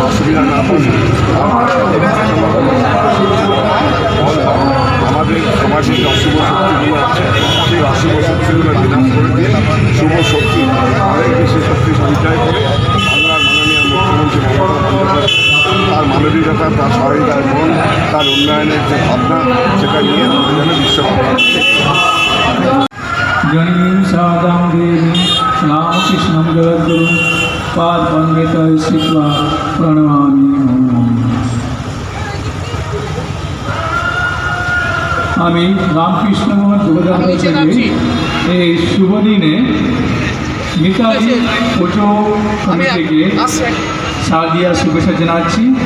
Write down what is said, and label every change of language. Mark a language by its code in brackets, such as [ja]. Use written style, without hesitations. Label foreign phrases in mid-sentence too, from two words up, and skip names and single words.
[bn] সুবিধা না পান আমাদের সমাজে যে অশুভ শক্তিগুলো আছে সেই অশুভ শক্তিগুলো বিনাশ করে দিয়ে শুভ শক্তি অনেক বেশি শক্তি সঞ্চয় করে বাংলার মাননীয় মুখ্যমন্ত্রী মমতা বন্দ্যোপাধ্যায় তার মানবিকতা, তার সহায়তা এবং তার উন্নয়নের যে ভাবনা সেটা নিয়ে আমাদের যেন বিশ্বকর্মা [sa] জননীं शारदां देवीं रामकृष्णं जगद्गुरुं पादपङ्कजं स्थित्वा प्रणमामि। [bn] আমি রামকৃষ্ণ যোগাযোগ এই শুভ দিনে মিতালি পুজো কমিটিকে শারদীয়া শুভেচ্ছা জানাচ্ছি।